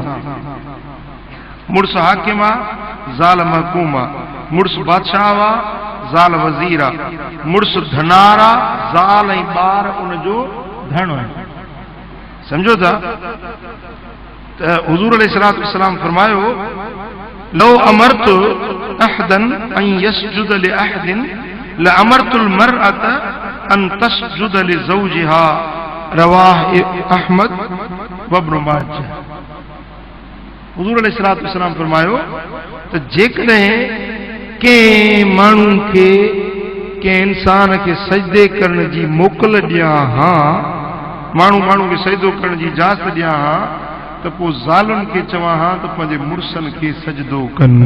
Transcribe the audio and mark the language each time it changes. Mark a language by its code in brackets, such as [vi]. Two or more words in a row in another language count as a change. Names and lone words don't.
[sd] मुड़स हाकिम आहे, ज़ाल महकूम आहे। मुड़स बादशाह आहे, ज़ाल वज़ीर आहे। मुड़स धनार आहे, ज़ाल ऐं ॿार उनजो धन आहे। समझो था? त हुज़ूर [ar] عليه الصلاة والسلام [sd] फरमायो, [ar] لو أمرت أحدا أن يسجد لأحد لأمرت المرأة أن تسجد لزوجها، رواه أحمد وابن ماجه. [sd] हुज़ूर [ar] عليه الصلاة والسلام [sd] फरमायो त जेकॾहिं कंहिं माण्हू खे कंहिं इंसान खे सजदे करण जी मोकल ॾियां हा, माण्हू खे सजदो करण जी इजाज़त ॾियां हा, त पोइ ज़ालुनि खे चवां हा त पंहिंजे मुड़सनि खे सजदो कनि।